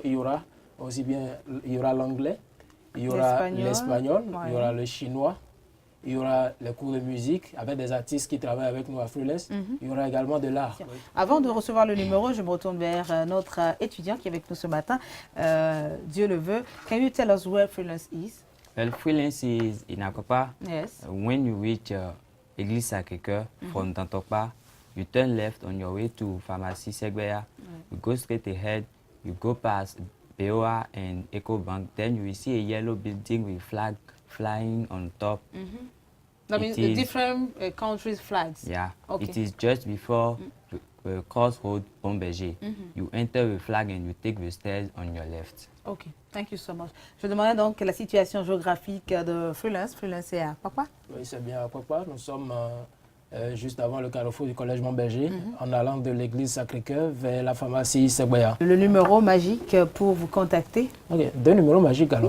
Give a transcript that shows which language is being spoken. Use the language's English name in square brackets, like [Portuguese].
[French] Il y aura aussi bien l'anglais, il y aura l'espagnol, il y aura le chinois, il y aura les cours de musique avec des artistes qui travaillent avec nous à Freelance. Il y aura également de l'art. Avant de recevoir le numéro, je me retourne vers notre étudiant qui est avec nous ce matin. Dieu le veut. [English] Can you tell us where Freelance is? Well, Freelance is in Akopa. Yes. When you reach Église Sacré-Cœur from Dantopa, you turn left on your way to Pharmacie Segbeya. You go straight ahead. You go past BOA and EcoBank. Then you will see a yellow building with flag flying on top. That means the different countries' flags. Yeah. Okay. It is just before Crossroad Bomberger. You enter the flag and you take the stairs on your left. Ok, thank you so much. [French] Je demandais donc la situation géographique de Freelance. Freelance est à Papa? Oui, c'est bien à Papa. Nous sommes juste avant le carrefour du collège Montberger, en allant de l'église Sacré-Cœur vers la pharmacie Segbeya. Le numéro magique pour vous contacter? Ok, 2 numéros magiques alors.